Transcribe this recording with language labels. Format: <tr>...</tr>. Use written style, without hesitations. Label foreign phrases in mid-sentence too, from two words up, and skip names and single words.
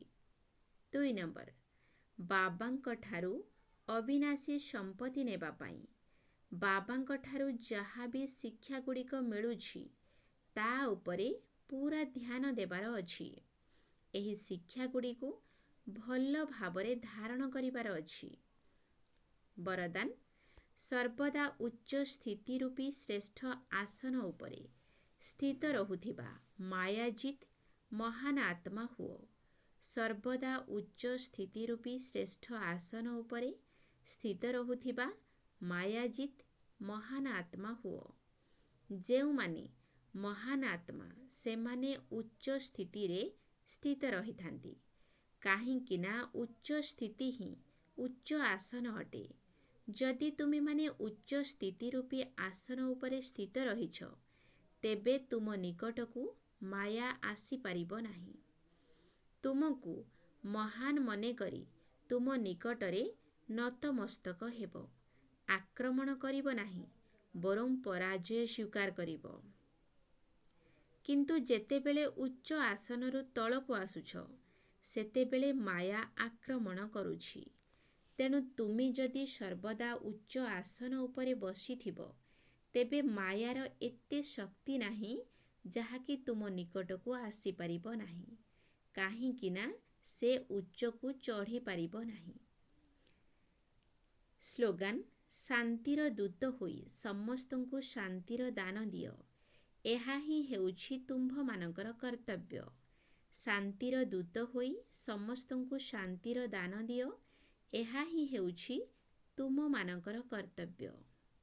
<or>2 ନମ୍ବର, ବାବାଙ୍କ ଠାରୁ ଅବିନାଶୀ ସମ୍ପତ୍ତି ନେବା ପାଇଁ ବାବାଙ୍କ ଠାରୁ ଯାହା ଭି ଶିକ୍ଷା ଗୁଡ଼ିକ ମିଳୁଛି ତା ଉପରେ ପୂରା ଧ୍ୟାନ ଦେବାର ଅଛି। ଏହି ଶିକ୍ଷା ଗୁଡ଼ିକୁ ଭଲ ଭାବରେ ଧାରଣ କରିବାର ଅଛି। वरदान, ସର୍ବଦା ଉଚ୍ଚ ସ୍ଥିତି ରୂପୀ ଶ୍ରେଷ୍ଠ ଆସନ ଉପରେ ସ୍ଥିତ ରହୁଥିବା ମାୟାଜିତ ମହାନ ଆତ୍ମା ହୁଅ। ସର୍ବଦା ଉଚ୍ଚ ସ୍ଥିତି ରୂପୀ ଶ୍ରେଷ୍ଠ ଆସନ ଉପରେ ସ୍ଥିତ ରହୁଥିବା ମାୟାଜିତ ମହାନ ଆତ୍ମା ହୁଅ। ଯେଉଁ ମାନେ ମହାନ ଆତ୍ମା ସେ ମାନେ ଉଚ୍ଚ ସ୍ଥିତି ରେ ସ୍ଥିତ ରହି ଥାନ୍ତି। କାହିଁକି ନା ଉଚ୍ଚ ସ୍ଥିତି ହିଁ ଉଚ୍ଚ ଆସନ ଅଟେ। ଯଦି ତୁମେ ମାନେ ଉଚ୍ଚ ସ୍ଥିତି ରୂପୀ ଆସନ ଉପରେ ସ୍ଥିତ ରହିଛ, ତେବେ ତୁମ ନିକଟକୁ ମାୟା ଆସି ପାରିବ ନାହିଁ। ତୁମକୁ ମହାନ ମନେ କରି ତୁମ ନିକଟରେ ନତମସ୍ତକ ହେବ। ଆକ୍ରମଣ କରିବ ନାହିଁ, ବରଂ ପରାଜୟ ସ୍ୱୀକାର କରିବ। କିନ୍ତୁ ଯେତେବେଳେ ଉଚ୍ଚ ଆସନରୁ ତଳକୁ ଆସୁଛ, ସେତେବେଳେ ମାୟା ଆକ୍ରମଣ କରୁଛି। ତେଣୁ ତୁମେ ଯଦି ସର୍ବଦା ଉଚ୍ଚ ଆସନ ଉପରେ ବସିଥିବ, ତେବେ ମାୟାର ଏତେ ଶକ୍ତି ନାହିଁ ଯାହାକି ତୁମ ନିକଟକୁ ଆସି ପାରିବ ନାହିଁ। କାହିଁକି ନା ସେ ଉଚ୍ଚକୁ ଚଢ଼ି ପାରିବ ନାହିଁ। ସ୍ଲୋଗାନ, ଶାନ୍ତିର ଦୂତ ହୋଇ ସମସ୍ତଙ୍କୁ ଶାନ୍ତିର ଦାନ ଦିଅ। ଏହା ହିଁ ହେଉଛି ତୁମ୍ଭମାନଙ୍କର କର୍ତ୍ତବ୍ୟ। ଶାନ୍ତିର ଦୂତ ହୋଇ ସମସ୍ତଙ୍କୁ ଶାନ୍ତିର ଦାନ ଦିଅ। ଏହା ହିଁ ହେଉଛି ତୁମମାନଙ୍କର କର୍ତ୍ତବ୍ୟ।</or>